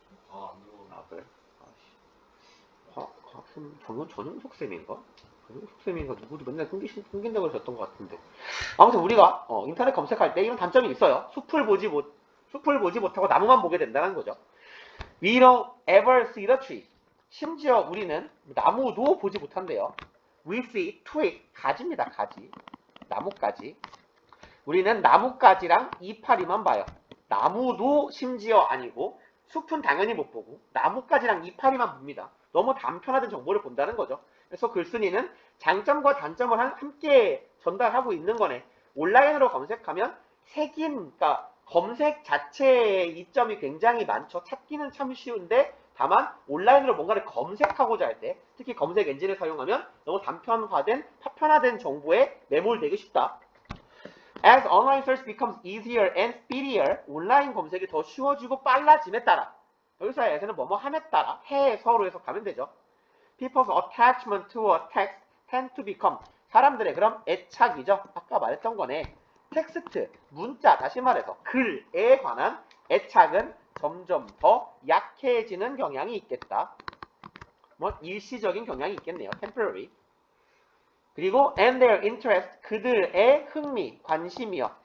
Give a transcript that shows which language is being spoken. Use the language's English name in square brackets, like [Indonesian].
[Korean] 아안 들어. 아 그래? 아씨. 과학생 전용석 쌤인가? 전용석 쌤인가 누구도 맨날 끊긴다고 하셨던 것 같은데. 아무튼 우리가 인터넷 검색할 때 이런 단점이 있어요. 숲을 보지 못하고 나무만 보게 된다는 거죠. [English] We don't ever see the tree. [Korean] 심지어 우리는 나무도 보지 못한대요. [English] We see twig, [Korean] 가지입니다. 가지. 나뭇가지. 우리는 나뭇가지랑 이파리만 봐요. 나무도 심지어 아니고 숲은 당연히 못 보고 나뭇가지랑 이파리만 봅니다. 너무 단편화된 정보를 본다는 거죠. 그래서 글쓴이는 장점과 단점을 함께 전달하고 있는 거네. 온라인으로 검색하면 그러니까 검색 자체의 이점이 굉장히 많죠. 찾기는 참 쉬운데 다만 온라인으로 뭔가를 검색하고자 할 때 특히 검색 엔진을 사용하면 너무 단편화된 파편화된 정보에 매몰되기 쉽다. [English] As online search becomes easier and speedier, [Korean] 온라인 검색이 더 쉬워지고 빨라짐에 따라 여기서 as는 뭐뭐 함에 따라 해서로 해서 가면 되죠. [English] People's attachment to a text tend to become [Korean] 사람들의 그럼 애착이죠. 아까 말했던 거네. 텍스트, 문자, 다시 말해서 글에 관한 애착은 점점 더 약해지는 경향이 있겠다. 뭐 일시적인 경향이 있겠네요. temporary. 그리고 [English] and their interest, [Korean] 그들의 흥미, 관심이요.